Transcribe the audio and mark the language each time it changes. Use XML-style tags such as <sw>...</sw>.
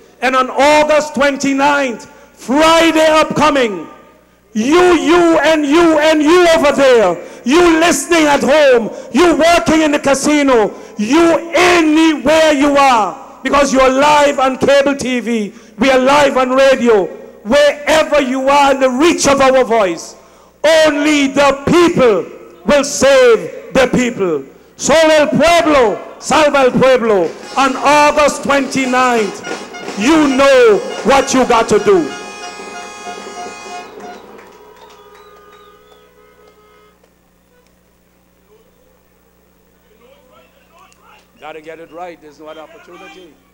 <en>And on August 29th, Friday upcoming, you over there, you listening at home, you working in the casino, you anywhere you are, because you're live on cable TV, we are live on radio, wherever you are in the reach of our voice, only the people will save the people.</en> <es>Solo el pueblo, salva el pueblo.</es> <en>On August 29th, you know what you got to do. Gotta get it right. There's no other opportunity.</en>